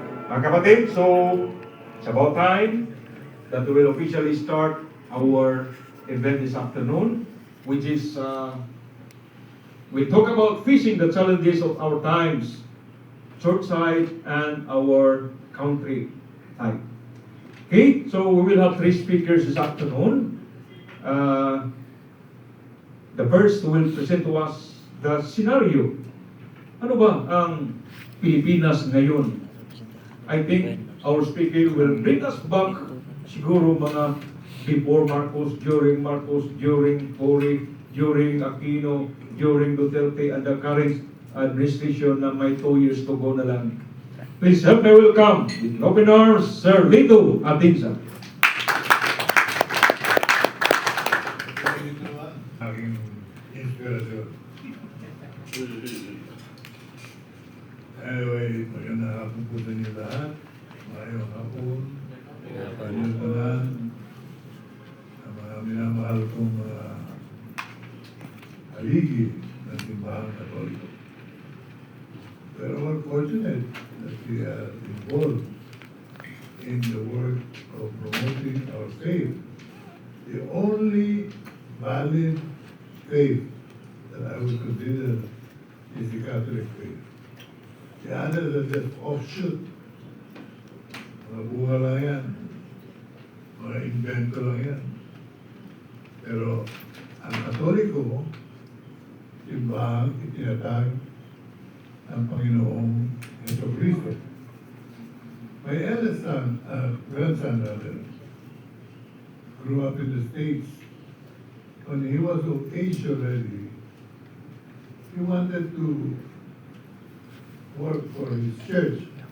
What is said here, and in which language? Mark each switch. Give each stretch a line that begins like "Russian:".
Filipino: Mga kapatid,
English: so it's about time that we will officially start our event this afternoon, which is we talk about facing the challenges of our times, church side and our country side. Okay, so we will have three speakers this afternoon. The first will present to us the scenario.
Filipino: Ano ba ang Pilipinas ngayon?
English: I think our speaker will bring us back
Filipino: siguro mga
English: before Marcos, during Cory, during Aquino, during Duterte, and the current administration
Filipino: na may
English: 2 years to go
Filipino: na lang.
English: Please help me welcome with open arms, Sir Lito Atinsa.
Filipino: Aking inspirasyon. Anyway, magandang hapon po sa inyo lahat.
Cebuano: Mayong hapon. Inyong tanan.
Filipino: Ang mga minamahal kong mga haligi ng Simbahang Katoliko. Pero
English: we're fortunate that we are involved in the work of promoting our faith. The only valid faith that I would consider is the Catholic faith. The others are just offshoot.
Filipino: Mga bunga lang yan. Mga invento lang yan. Pero ang Katoliko, simbahang itinatag ng Panginoong Jesucristo.
English: My eldest son, grandson rather, grew up in the States. When he was of age already, he wanted to work for his church.